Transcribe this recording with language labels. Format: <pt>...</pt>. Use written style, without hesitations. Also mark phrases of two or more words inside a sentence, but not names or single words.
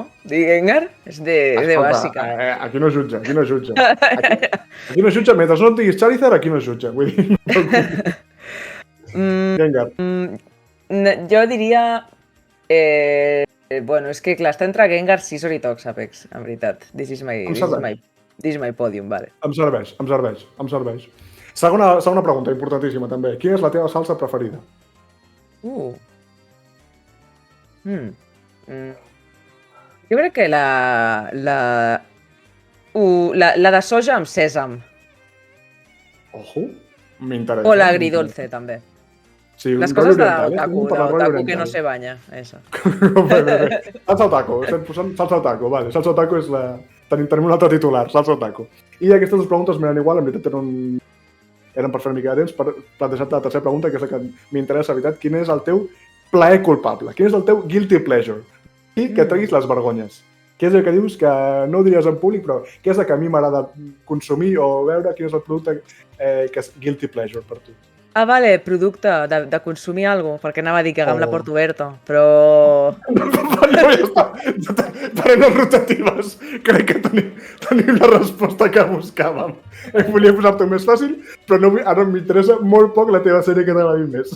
<ca>Dir Gengar és de bàsica. Aquí no jutja. Aquí no jutja, mentre no et diguis Charizard, aquí no jutja. Vull dir... Gengar. Jo diria... Bueno, és que clar, està entre Gengar, Scizor i Toxapex, en veritat.</ca> <en>This is my podium,</en> <ca>vale. Em serveix. Segona pregunta, importantíssima també. Quina és la teva salsa preferida? Jo crec que la de soja amb sèsam. Ojo, m'interessa. O l'agridolce, també. Sí, les coses de l'otaku que no se banya, eso. Salsa otaku, salsa otaku, vale. Salsa otaku és la... Tenim un altre titular, salsa otaku. I aquestes 2 preguntes m'eren igual, en veritat eren per fer una mica de temps, per plantejar-te la tercera pregunta, que és la que m'interessa, la veritat. Quin és el teu plaer culpable? Quin és el teu</ca> <en>guilty pleasure?</en> <ca>I que treguis les vergonyes. Què és el que dius que no ho diries en públic, però què és el que a mi m'agrada consumir o veure? Quin és el producte que és</ca> <en>guilty pleasure</en> <ca>per tu? Ah, vale, producte, de consumir alguna cosa, perquè anava a dir que agam la porta oberta, però... No, ja està. Paraules rotatives. Crec que tenim la resposta que buscàvem. Volia posar-t'ho més fàcil, però no, ara m'interessa molt poc la teva sèrie que t'agradi més.</ca>